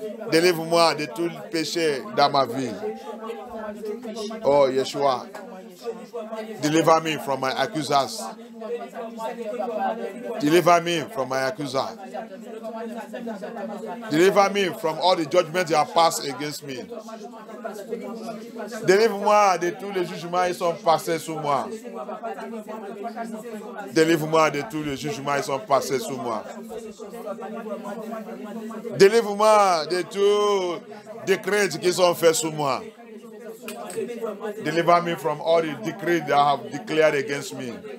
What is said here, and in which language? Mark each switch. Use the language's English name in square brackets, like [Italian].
[French] Délivre-moi de tout péché dans ma vie. [English] Oh Yeshua. Deliver me from my accusers. Deliver me from my accuser. Deliver me from all the judgments you have passed against me. [French] Délivre-moi de tous les jugements qui sont passés sur moi. Délivre-moi de tous les jugements qui sont passés sur moi. Délivre-moi de tous les décrets qui sont faits sur moi. [English] Deliver me from all the decrees that have declared against me.